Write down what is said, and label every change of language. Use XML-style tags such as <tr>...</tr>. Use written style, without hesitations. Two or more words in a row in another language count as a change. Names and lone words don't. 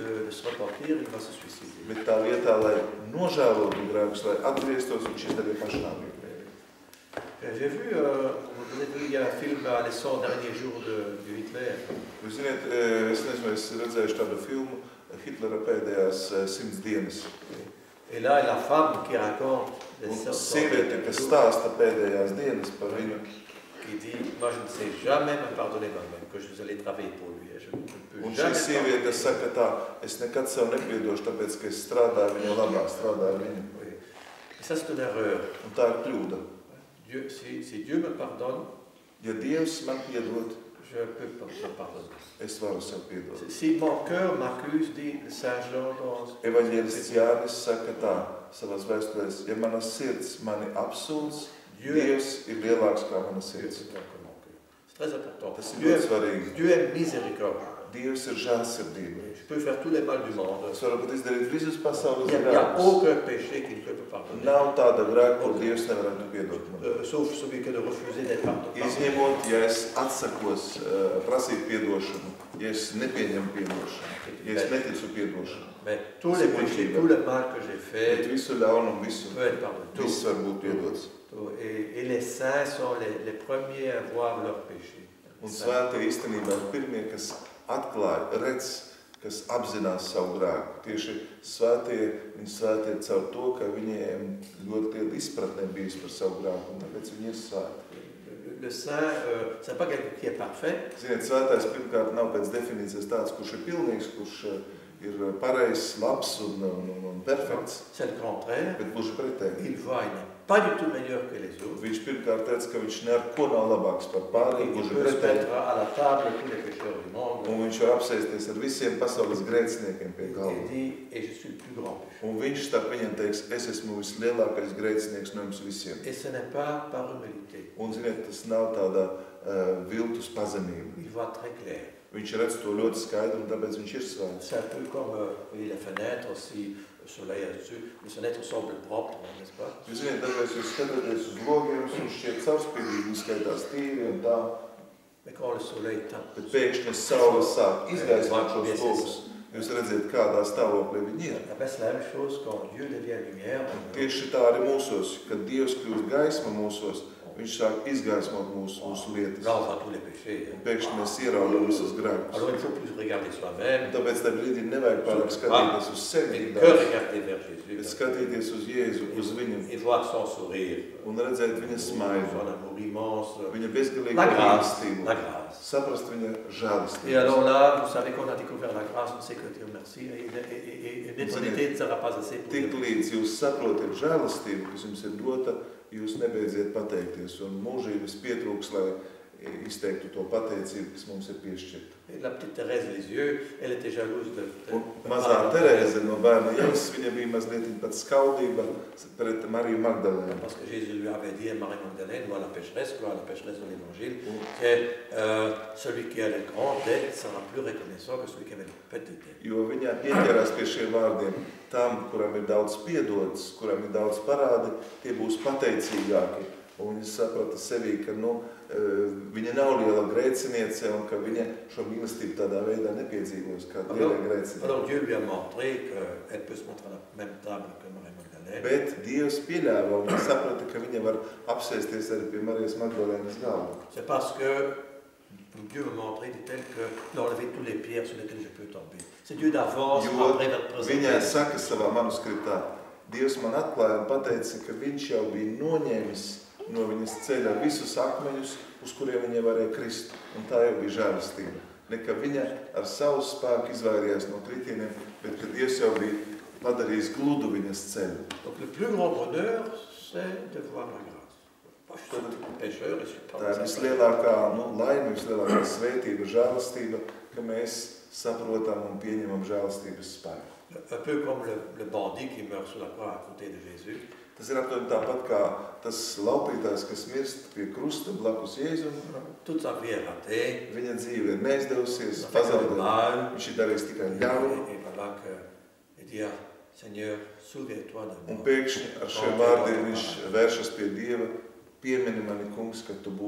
<fr>de se repentir, il va se suicider.</fr> <lv>Bet tā vietā, lai nožēlotu grēkus, lai atgrieztos, viņš izdarīja pašnāvību.</lv> <fr>J'ai vu, vous avez vu, il y a un film à les 100 derniers jours de Hitler.</fr> <lv>Jūs ziniet, es nezinu, es redzējuši tādu filmu Hitlera pēdējās 100 dienas.</lv> <fr>Et là, la femme qui raconte les 100</fr> <lv>sieviete, kas stāsta pēdējās dienas par viņu,</lv> <fr>qui dit, moi je ne sais jamais me pardonner moi-même, que je suis allé travailler pour lui. Je ne peux</fr> <lv>un</lv> <fr>jamais</fr> <lv>šī sieviete saka tā, es nekad sev nepiedošu, tāpēc, ka es strādāju viņa labā, strādāju viņu.</lv> <fr>Oui. Et ça, c'est une erreur.</fr> <lv>Un tā ir kļūda.</lv> <fr>Dieu, si Dieu me pardonne,</fr> <lv>Ja Dievs man piedod,</lv> <fr>je peux me pardonner.</fr> <lv>es varu sev piedot.</lv> <fr>Si mon cœur m'accuse, dit Saint Jean dans</fr> <lv>Evaņģēlists Jānis saka tā savās vēstulēs, ja mana sirds mani apsūdz, Dievs ir lielāks kā mana sirds.</lv> <fr>C'est très important.</fr> <lv>Tas ir ļoti svarīgi.</lv> <fr>Dieu est miséricorde.</fr> <lv>Dievs ir žēlsirdība.</lv> <fr>Je peux faire tous les mal du monde.</fr> <lv>Es varu pat izdarīt visus pasaules</lv> <fr>Il n'y a</fr> <lv>grēkus.</lv> <fr>aucun péché qu'il ne peut pas pardonner.</fr> <lv>Nav tāda grēka, ko Dievs nevarētu piedot man.</lv> <fr>Sauf celui que de refuser d'être pardonné.</fr> <lv>Izņemot, ja es atsakos prasīt piedošanu, ja es nepieņemu piedošanu, ja es neticu piedošanu.</lv> <fr>Mais tous les péchés, tout le mal que j'ai</fr> <lv>Bet</lv> <fr>fait,</fr> <lv>visu ļaunumu, visu,</lv> <fr>peut être pardonné.</fr> <lv>viss var būt piedots.</lv> <fr>Et les saints sont les premiers à voir leurs péchés.</fr> <lv>Un svētie īstenībā ir pirmie, kas atklāja, redz, kas apzinās savu grēku. Tieši svētie, viņi svētie caur to, ka viņiem ļoti liela izpratne bijis par savu grēku, un tāpēc viņi ir svēti.</lv> <fr>Le saint, c'est pas quelqu'un qui est parfait.</fr> <lv>Ziniet, svētais pirmkārt nav pēc definīcijas tāds, kurš ir pilnīgs, kurš ir pareizs, labs un perfekts,</lv> <fr>C'est le contraire.</fr> <lv>bet gluži pretēji.</lv> <fr>Il voit, il n'est pas du tout meilleur que les autres.</fr> <lv>Viņš pirmkārt teica, ka viņš ne ar ko nav labāks par pārējiem,</lv> <fr>Il</fr> <lv>gluži</lv> <fr>peut se</fr> <lv>pretēji.</lv> <fr>mettre à la table tous les pécheurs du monde.</fr> <lv>Un viņš var apsēsties ar visiem pasaules grēciniekiem pie</lv> <fr>Et</fr> <lv>galva.</lv> <fr>dit, et je suis le plus grand pécheur.</fr> <lv>Un viņš starp viņiem teiks, es esmu vislielākais grēcinieks no jums visiem.</lv> <fr>Et ce n'est pas par humilité.</fr> <lv>Un, ziniet, tas nav tāda viltus pazemība.</lv> <fr>Il voit très clair.</fr> <lv>Viņš redz to ļoti skaidru, un tāpēc viņš ir svēts.</lv> <fr>C'est un peu comme voyez, les fenêtres, si le soleil est dessus, les fenêtres semblent propres, n'est-ce pas?</fr> <lv>Jūs zināt, dažreiz jūs skatāties uz logiem, un šķiet caurspīdīgi, un skaitās tīri un tā.</lv> <fr>Mais quand le soleil tape,</fr> <lv>Bet pēkšņi saule sāk izgaismot šos logus. Jūs redzat, kādā stāvoklī viņi ir.</lv> <fr>eh ben, c'est la même chose quand Dieu devient lumière.</fr> <lv>Tieši tā arī mūsos, kad Dievs kļūst gaisma mūsos, viņš sāk izgaismot mūsu lietas.</lv> <fr>Là, on voit tous les péchés.</fr> <lv>Un pēkšņi mēs ieraudām visus grēkus.</lv> <fr>Alors, il ne faut plus regarder soi-même,</fr> <lv>Tāpēc tā brīdī nevajag pārāk skatīties uz sevi,</lv> <fr>mais que regarder vers</fr> <lv>bet</lv> <fr>Jésus.</fr> <lv>skatīties uz Jēzu, uz viņu</lv> <fr>Et voir son sourire,</fr> <lv>un redzēt viņa smaidu,</lv> <fr>son amour immense,</fr> <lv>viņa bezgalīgu</lv> <fr>la grâce,</fr> <lv>mīlestību,</lv> <fr>la grâce.</fr> <lv>saprast viņa</lv> <fr>Et</fr> <lv>žēlastību.</lv> <fr>alors là, vous savez qu'on a découvert la grâce, on sait que Dieu merci, et une éternité ne sera pas assez pour</fr> <lv>Tik</lv> <fr>Dieu.</fr> <lv>līdz jūs saprotat žēlastību, kas jums ir dota, jūs nebeidziet pateikties, un mūžības pietrūks, lai izteiktu to pateicību, kas mums ir piešķirta.</lv> <fr>Et la petite Thérèse Lisieux, elle était jalouse de</fr> <lv>Un mazā Terēze no bērna Jēzus, viņa bija mazliet pat skaudība pret Mariju Magdalēnu.</lv> <fr>parce que Jésus lui avait dit à Marie-Magdalène, ou à la pécheresse de l'Évangile, que celui qui a les grandes dettes sera plus reconnaissant que celui qui avait les petites dettes.</fr> <lv>Jo viņa pieķerās pie šiem vārdiem. Tam, kuram ir daudz piedots, kuram ir daudz parādi, tie būs pateicīgāki. Un viņa saprata sevī, ka viņa nav liela grēciniece un ka viņa šo mīlestību tādā veidā nepiedzīvos kā liela grēciniece.</lv> <fr>Alors Dieu lui a montré qu'elle peut se mettre à la même table que Marie-Magdalène.</fr> <lv>Bet Dievs pieļāva un viņa saprata, ka viņa var apsēsties arī pie Marijas Magdalēnas galva.</lv> <fr>C'est parce que Dieu m'a montré, dit-elle, que d'enlever toutes les pierres sur lesquelles je peux tomber. C'est Dieu d'avance,</fr> <lv>Jo</lv> <fr>après</fr> <lv>viņa saka savā manuskriptā, Dievs man atklāja un pateica, ka viņš jau bija noņēmis no viņas ceļa visus akmeņus, uz kuriem viņa varēja krist. Un tā jau bija žēlastība. Ne ka viņa ar savu spēku izvairījās no kritieniem, bet ka Dievs jau bija padarījis gludu viņas ceļu.</lv> <fr>Donc le plus grand bonheur, c'est de voir la grâce. Moi, je suis un pécheur et je suis pas</fr> <lv>Tā ir vislielākā laime, vislielākā svētība, žēlastība, ka mēs saprotam un pieņemam žēlastības spēku.</lv> <fr>Un peu comme le bandit qui meurt sur la croix à côté de Jésus.</fr> <lv>Tas ir aptuveni tāpat kā tas laupītājs, kas mirst pie krusta blakus Jēzum.</lv> <fr>Toute sa vie est ratée.</fr> <lv>Viņa dzīve ir neizdevusies,</lv> <fr>Il a fait que le</fr> <lv>pazaudēta.</lv> <fr>mal.</fr> <lv>Viņš ir darījis tikai ļaunu.</lv> <fr>Et voilà qu'il dit, Seigneur, souviens-toi de</fr> <lv>Un</lv> <fr>moi.</fr> <lv>pēkšņi ar šiem vārdiem viņš vēršas pie Dieva, piemini mani, kungs, ka tu būsi paradīzē.</lv>